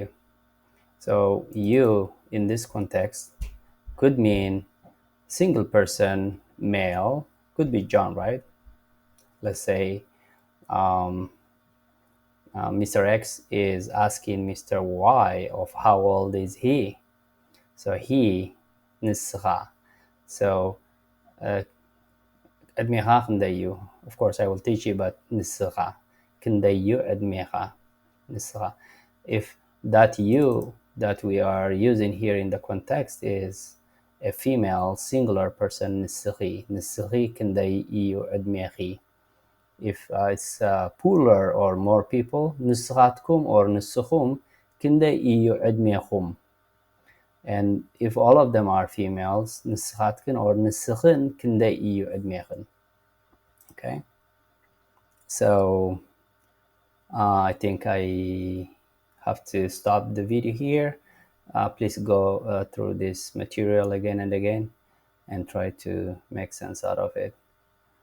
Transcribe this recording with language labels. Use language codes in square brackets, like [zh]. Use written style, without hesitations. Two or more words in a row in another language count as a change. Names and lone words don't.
[en] So you in this context could mean single person, male, could be John, right? Let's say Mr. X is asking Mr. Y of how old is he. So he [ti] ንስኻ. So ዕድሜኻ ክንደዩ? [en] Of course I will teach you, but [ti] ንስኻ ክንደዩ ዕድሜኻ? ንስኻ. [en] If that you that we are using here in the context is a female singular person, [ti] ንስኺ. ንስኺ ክንደይ እዩ ዕድሜኺ? [en] If it's plural or more people, ንስኻትኩም or [ti] ንስኹም ክንደይ እዩ ዕድሜኹም? [en] And if all of them are females, ንስኻትክን or [ti] ንስኽን ክንደይ እዩ ዕድሜኽን? [en] Okay? So I think I have to stop the video here. Please go through this material again and again and try to make sense out of it.